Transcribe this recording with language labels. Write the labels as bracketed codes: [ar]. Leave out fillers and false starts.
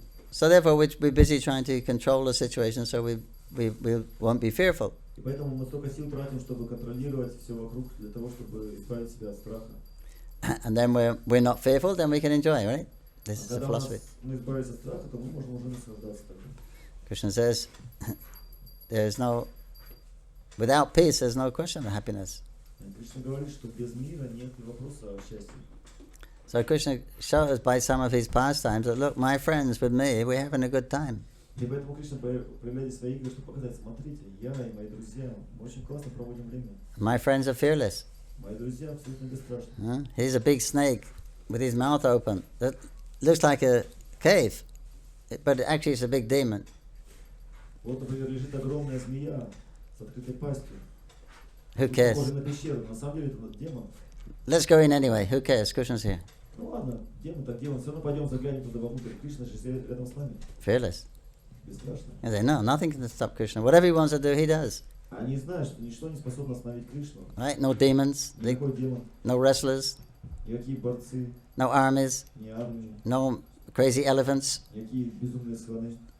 [en] So therefore, we're busy trying to control the situation so we won't be fearful. [ru] И поэтому мы столько сил тратим, чтобы контролировать все вокруг, для того, чтобы избавить себя от страха. [en] And then we're not fearful, then we can enjoy, right? This is the philosophy. [ru] Мы избавимся от страха, то мы можем уже наслаждаться тогда. [en] Krishna says, without peace, there's no question of happiness. [ru] Кришна говорит, что без мира нет вопроса о счастье. [en] So Krishna shows by some of his pastimes that, look, my friends with me, we're having a good time. [ru] И поэтому Кришна проявляет свои игры, чтобы показать, смотрите, я и мои друзья, мы очень классно проводим время. [en] My friends are fearless. [ru] Мои друзья абсолютно бесстрашны. [en] Here's a big snake with his mouth open. That looks like a cave, but actually it's a big demon. [ru] Вот, например, лежит огромная змея с открытой пастью. [en] Who cares? [ru] Похоже на пещеру. На самом деле это демон. [en] Let's go in anyway. Who cares? Krishna's here. [ru] Ну ладно, демон так демон. Все равно пойдем заглянем туда вовнутрь. Кришна же сидит рядом с нами. [en] Fearless. [ru] Бесстрашно. [en] And they know nothing can stop Krishna. Whatever he wants to do, he does. [ru] Они знают, что ничто не способно остановить Кришну. [en] Right? No demons. [ru] Никакой демон. [en] No wrestlers. [ru] Никакие борцы. [en] No armies. [ru] Ни армии. [en] No crazy elephants. [ru] Никакие безумные слоны.